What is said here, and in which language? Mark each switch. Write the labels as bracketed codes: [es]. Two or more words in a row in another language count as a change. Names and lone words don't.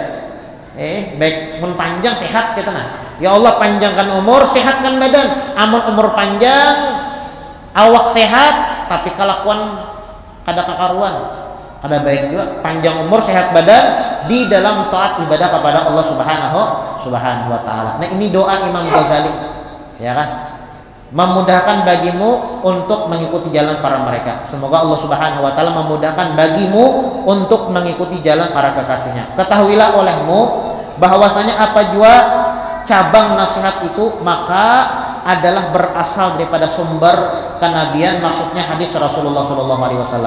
[bjn] Baik mun panjang sehat kita ya Allah panjangkan umur, sehatkan badan. Amun umur panjang, awak sehat tapi kelakuan kada kakaruan, kada baik juga. [id] Panjang umur, sehat badan di dalam taat ibadah kepada Allah [ar] Subhanahu Subhanahu wa taala. [id] Nah, ini doa Imam Ghazali, ya kan? Memudahkan bagimu untuk mengikuti jalan para mereka. Semoga Allah [ar] Subhanahu wa taala [id] memudahkan bagimu untuk mengikuti jalan para kekasihnya. Ketahuilah olehmu bahwasanya apa jua cabang nasihat itu maka adalah berasal daripada sumber kenabian, maksudnya hadis Rasulullah [ar] Shallallahu alaihi wasallam.